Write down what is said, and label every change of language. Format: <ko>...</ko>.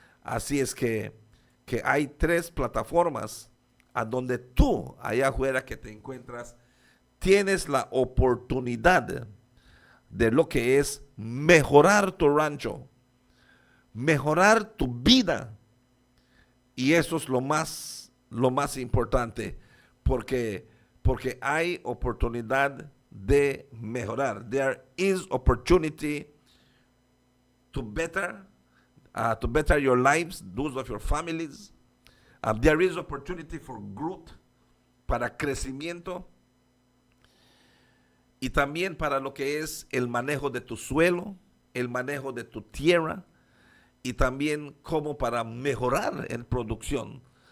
<es>Así es que hay 3 plataformas a donde tú, allá afuera que te encuentras, tienes la oportunidad de lo que es mejorar tu rancho, mejorar tu vida. Y eso es lo más importante, porque hay oportunidad de mejorar.</es> <en>There is opportunity to better your lives, those of your families. There is opportunity for growth,</en> <es>para crecimiento, y también para lo que es el manejo de tu suelo, el manejo de tu tierra, y también como para mejorar en producción.</es>